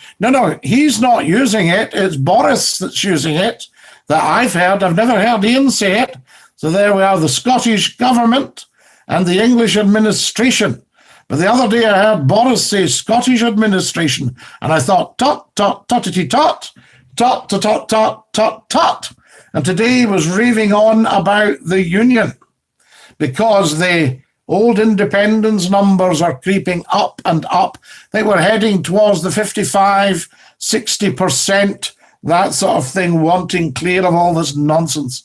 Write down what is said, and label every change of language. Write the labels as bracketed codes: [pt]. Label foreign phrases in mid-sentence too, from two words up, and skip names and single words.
[en] No, he's not using it. It's Boris that's using it, that I've heard. I've never heard Ian say it. So there we are, the Scottish government and the English administration. But the other day I heard Boris say Scottish administration, and I thought, tot, tot, totity tot, tot, tot, tot, tot, tot, tot. And today he was raving on about the union, because the old independence numbers are creeping up and up. I think we're heading towards the 55, 60%, that sort of thing, wanting clear of all this nonsense.